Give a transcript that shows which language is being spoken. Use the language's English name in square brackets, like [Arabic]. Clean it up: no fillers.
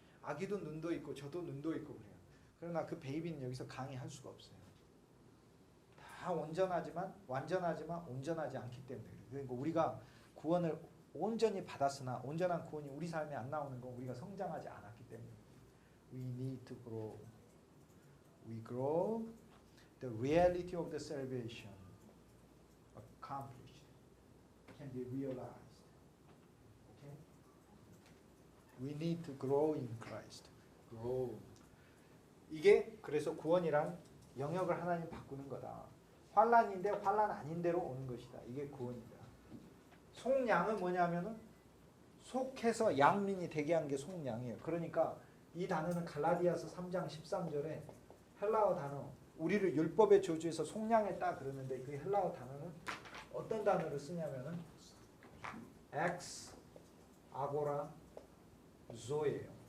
[Korean] 아기도 눈도 있고 저도 눈도 있고 그래요. 그러나 그 베이비는 여기서 강의할 수가 없어요. 다 완전하지만 온전하지 않기 때문에 그래요. 그러니까 우리가 구원을 온전히 받았으나 온전한 구원이 우리 삶에 안 나오는 건 우리가 성장하지 않았기 때문에. [English] We need to grow. We grow. The reality of the salvation accomplished can be realized. Okay? We need to grow in Christ. Grow. [Korean] 이게 그래서 구원이란 영역을 하나님 바꾸는 거다. 환난인데 환난 아닌 대로 오는 것이다. 이게 구원이다. 속량은 뭐냐면은 속해서 양민이 되게 한 게 속량이에요. 그러니까 이 단어는 갈라디아서 3장 13절에 헬라어 단어 우리를 율법의 저주에서 속량했다 그러는데 그 헬라어 단어는 어떤 단어를 쓰냐면은 ex 아고라 zo예요.